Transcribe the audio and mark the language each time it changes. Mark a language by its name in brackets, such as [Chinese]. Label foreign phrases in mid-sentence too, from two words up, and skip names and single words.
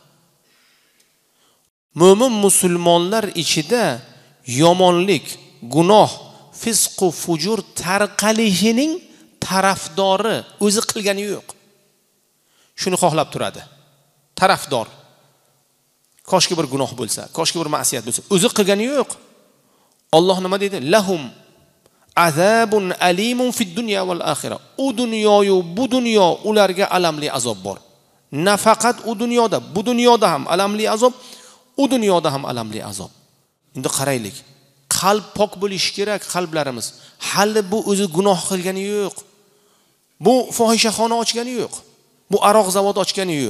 [Uzbek] Mo'min musulmonlar ichida yomonlik, gunoh, fisq va fujur tarqalishining tarafdori o'zi qilgani yo'q. Shuni xohlab turadi. Tarafdor. Koshki bir gunoh bo'lsa, koshki bir ma'siyat bo'lsa, o'zi qilgani yo'q. Alloh nima deydi? [Arabic] لهم عذاب أليم في الدنيا والآخرة. [Uzbek] U dunyoyu bu dunyo ularga alamli azob bor. Nafaqat u dunyoda, bu dunyoda ham alamli azob, u dunyoda ham alamli azob. Endi qaraylik. Qalb pok bo'lishi kerak, qalblarimiz. Hali bu o'zi gunoh qilgani yo'q. Bu fohishaxona ochgani yo'q. Bu aroq zavod ochgani yo'q.